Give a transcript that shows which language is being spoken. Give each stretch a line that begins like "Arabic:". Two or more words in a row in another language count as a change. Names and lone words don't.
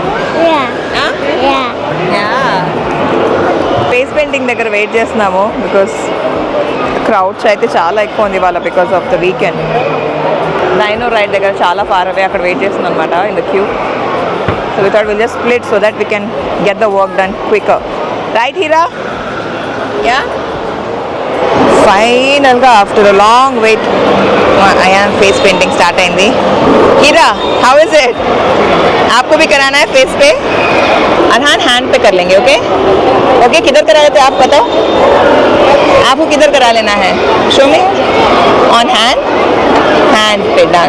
English: face painting
Telugu: దగ్గర వెయిట్ చేస్తున్నాము
English: because crowds
Telugu: అయితే చాలా ఎక్కువ ఉంది ఇవాళ
English: because of the weekend. dino ride
Telugu: దగ్గర చాలా
English: far away
Telugu: అక్కడ వెయిట్ చేస్తుంది అనమాట
English: in the queue. so we thought we'll just split so that we can get the work done quicker. right Hira? ya, finally after a long wait Ayaan face painting start अయింది.
Hindi: हीरा,
English: how is it?
Hindi: आपको भी कराना है फेस पे? अरहान हैंड पे कर लेंगे.
English: okay okay,
Hindi: किधर करा लेते आप बताओ? आपको किधर करा लेना है?
English: show me. on hand, hand पे done.